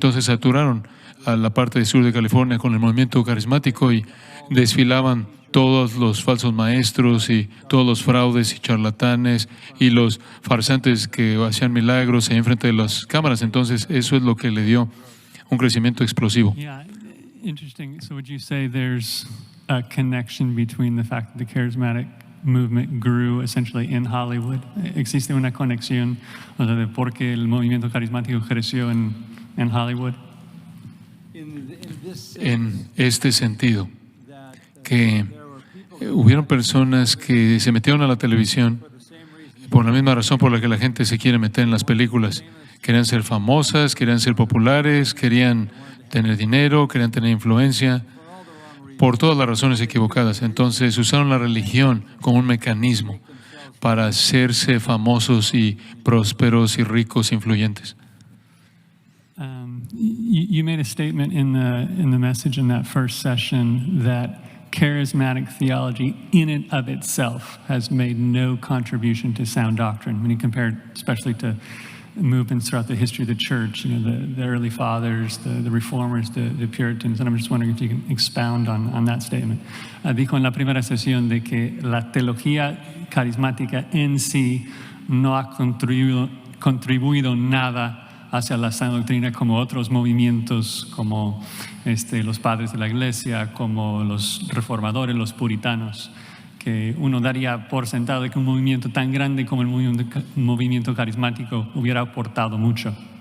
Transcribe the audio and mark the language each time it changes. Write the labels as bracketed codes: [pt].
[es] Entonces saturaron a la parte sur de California con el movimiento carismático, y desfilaban todos los falsos maestros y todos los fraudes y charlatanes y los farsantes que hacían milagros en frente de las cámaras. Entonces eso es lo que le dio un crecimiento explosivo. [en] Yeah, interesting. So would you say there's a connection between the fact that the charismatic movement grew essentially in Hollywood? [es] ¿Existe una conexión, o sea, de por qué el movimiento carismático creció en Hollywood? En este sentido, que hubieron personas que se metieron a la televisión por la misma razón por la que la gente se quiere meter en las películas. Querían ser famosas, querían ser populares, querían tener dinero, querían tener influencia, por todas las razones equivocadas. Entonces usaron la religión como un mecanismo para hacerse famosos y prósperos y ricos, influyentes. [en] You made a statement in the message in that first session that charismatic theology in and of itself has made no contribution to sound doctrine. When you compared especially to movements throughout the history of the church, you know, the early fathers, the reformers, the Puritans, and I'm just wondering if you can expound on that statement. [es] Dijo en la primera sesión de que la teología carismática en sí no ha contribuido nada hacia la sana doctrina como otros movimientos, como los padres de la iglesia, como los reformadores, los puritanos, que uno daría por sentado de que un movimiento tan grande como el movimiento carismático hubiera aportado mucho.